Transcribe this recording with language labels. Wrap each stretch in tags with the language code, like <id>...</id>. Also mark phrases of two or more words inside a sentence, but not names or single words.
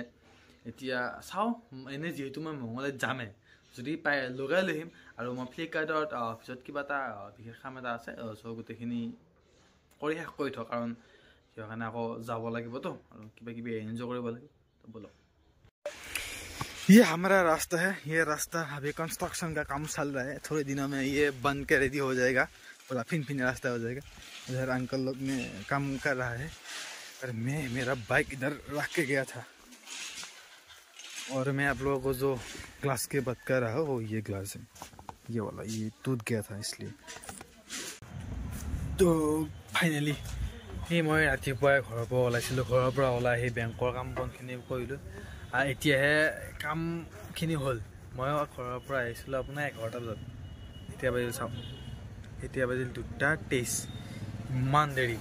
<as>এতিয়া চাওঁ, এনেই যিহেতু মই মংগলদৈত যামেই, যদি পাই লগাই লৈ আহিম। আৰু মই ফ্লিপকাৰ্টত পিছত কিবা এটা বিশেষ কাম এটা আছে, চ' গোটেইখিনি কৰি শেষ কৰি থওঁ, কাৰণ কিহৰ কাৰণে আকৌ যাব লাগিবতো আৰু কিবা কিবি এনজয় কৰিব লাগিব। তো ব'লক।</as> <hi>ये हमारा रास्ता है। ये रास्ता अभी कंस्ट्रक्शन का काम चल रहा है। थोड़े दिनों में ये बन के रेडी हो जाएगा, पूरा फिन रास्ता हो जाएगा। इधर अंकल लोग ने काम कर रहा है और मैं मेरा बाइक इधर रख के गया था। और मैं आप लोगों को जो ग्लास की बात कर रहा हूँ वो ये ग्लास है, ये वाला, ये टूट गया था इसलिए। तो फाइनली</hi> <as>এই মই ৰাতিপুৱাই ঘৰৰ পৰা ওলাইছিলোঁ। ঘৰৰ পৰা ওলাই আহি বেংকৰ কাম বনখিনি কৰিলোঁ। এতিয়াহে কামখিনি হ'ল। মই ঘৰৰ পৰা আহিছিলোঁ আপোনাৰ 11টা বজাত। এতিয়া বাজিল চাওক, এতিয়া বাজিল 2:23। ইমান দেৰি।</as>